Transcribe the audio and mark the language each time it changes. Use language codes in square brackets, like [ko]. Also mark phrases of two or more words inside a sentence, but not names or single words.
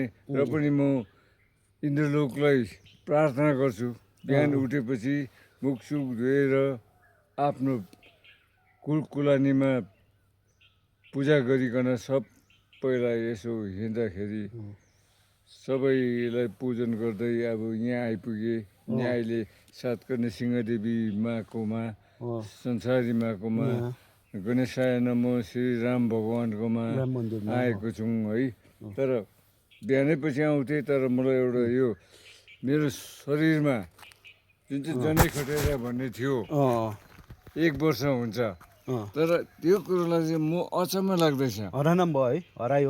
[ne] र पनि म इन्द्रलोकलाई प्रार्थना गर्छु, बिहान उठेपछि मुखसुख धोएर आफ्नो कुलकुलानीमा पूजा गरिकन सबैलाई यसो हिँड्दाखेरि सबैलाई पूजन गर्दै अब यहाँ आइपुगे। यहाँ अहिले सातकर्णे सिंहदेवी माकोमा, संसारी माकोमा, [sa] गणेशाय नमो [ne] श्री राम भगवान्कोमा आएको छौँ है। तर बिहानै पछि आउँथेँ, तर मलाई एउटा यो मेरो शरीरमा जुन चाहिँ जनै खटेरा भन्ने थियो 1 वर्ष हुन्छ, तर त्यो कुरोलाई चाहिँ म अचम्म लाग्दैछ। हरान भयो है, हरायो